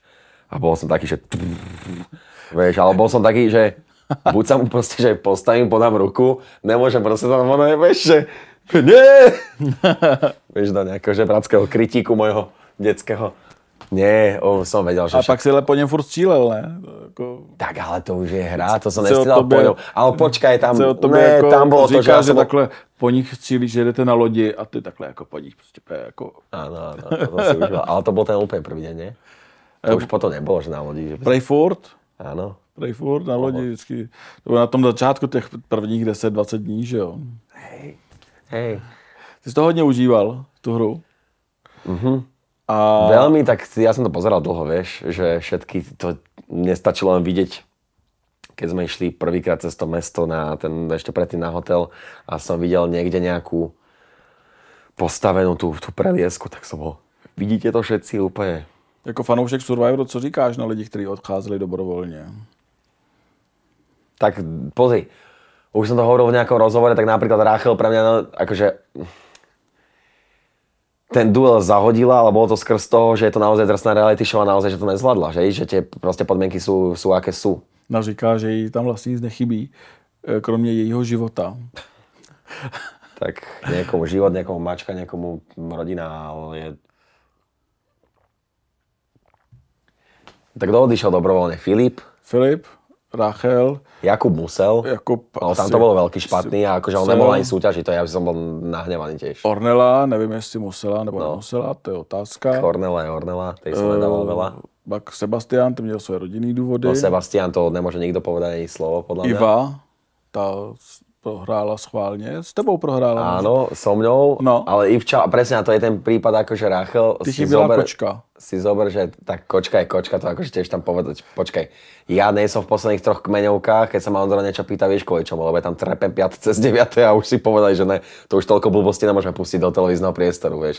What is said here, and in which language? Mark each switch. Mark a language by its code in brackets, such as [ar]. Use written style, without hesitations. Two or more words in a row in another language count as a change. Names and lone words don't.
[sk] A bol som taký, že vieš, ale bol som taký, že buď sa mu proste, že postavím, podám ruku, nemôžem proste tam, vieš, že nie! Vieš, do nejakého žebráckého kritíku mojho detského. Nie, som vedel, že... [cs] A pak si ale po něm furt střílel, ne? [sk] Tak ale to už je hra, to som nestřílel po ňom. Ale počkaj, tam, ne, tam bolo to, že ja som... [cs] takhle po nich střílíš, že jdete na lodi a ty takhle jako po nich prostě jako... [sk] Áno, to si už... Ale to bol ten úplne prvý deň, nie? To už potom nebolo, že na lodi. Že... Prayford? Áno. [cs] Prayford na lodi vždycky. To bylo na tom začátku těch prvních 10-20 dní, že jo? [sk] Hej. [cs] Ty jsi to hodně užíval, tu hru? A... [sk] Veľmi, tak ja som to pozeral dlho, vieš, že všetky to nestačilo len vidieť, keď sme išli prvýkrát cez to mesto na ten, ešte predtým na hotel a som videl niekde nejakú postavenú tú preliesku, tak som bol, vidíte to všetci úplne. [cs] Jako fanoušek Survivoru, co říkáš na lidi, kteří odcházeli dobrovoľne? [sk] Tak pozri, už som to hovoril v nejakom rozhovore, tak napríklad Rachel pre mňa, akože ten duel zahodila, ale bolo to skrz toho, že je to naozaj drsná reality show a naozaj, že to nezvládla, že tie proste podmienky sú aké sú. [cs] No říká, že jí tam vlastne nic nechybí, kromě jejího života. [sk] Tak niekomu život, niekomu mačka, niekomu rodina, ale je... Tak kto odišiel dobrovoľne? Filip, Rachel, Jakub musel, ale tam to bolo veľký špatný a akože on nebol ani súťaži, to ja by som bol nahnevaný tiež. [cs] Ornella, nevím, jestli musela nebo nemusela, to je otázka. [sk] Ornella, tej som nedával veľa. [cs] Pak Sebastian, ten měl svoje rodinný důvody. [sk] No Sebastian, to nemôže nikto povedať ani slovo, podľa mňa. Iva, tá prohrála schválne. [cs] S tebou prohrála. [sk] Áno, so mňou, no. Ale Ivča, presne to je ten prípad akože Rachel. [cs] Ty si byla kočka. [sk] Si zober, že tá kočka je kočka, to akože tiež tam povedať. Počkaj, ja nejsom v posledných 3 kmeňovkách, keď sa ma Ondro niečo pýta, vieš kvôli čomu, lebo ja tam trepem 5 cez 9 a už si povedali, že ne, to už toľko blbostí nemôžeme pustiť do televízneho priestoru, vieš.